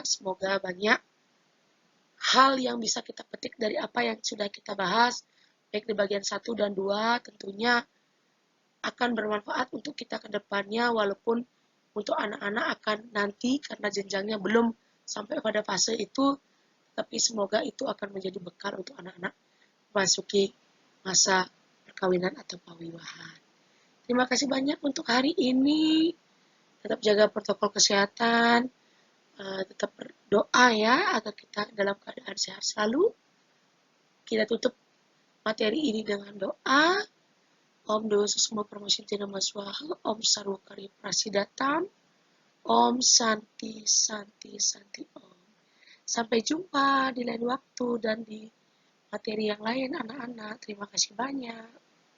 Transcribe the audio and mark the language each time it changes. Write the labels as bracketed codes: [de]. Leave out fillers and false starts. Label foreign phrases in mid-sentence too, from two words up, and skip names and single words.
[id] Semoga banyak hal yang bisa kita petik dari apa yang sudah kita bahas, baik di bagian 1 dan 2, tentunya akan bermanfaat untuk kita ke depannya, walaupun untuk anak-anak akan nanti karena jenjangnya belum sampai pada fase itu, tapi semoga itu akan menjadi bekal untuk anak-anak memasuki masa perkawinan atau pawiwahan. Terima kasih banyak untuk hari ini. Tetap jaga protokol kesehatan, tetap berdoa ya agar kita dalam keadaan sehat selalu. Kita tutup materi ini dengan doa. [sa] Om Dewa Susma Paramasidhi Nama Swaha, Om Sarwakari Prasidatam, Om Santi Santi Santi Om. [id] Sampai jumpa di lain waktu dan di materi yang lain anak-anak. Terima kasih banyak.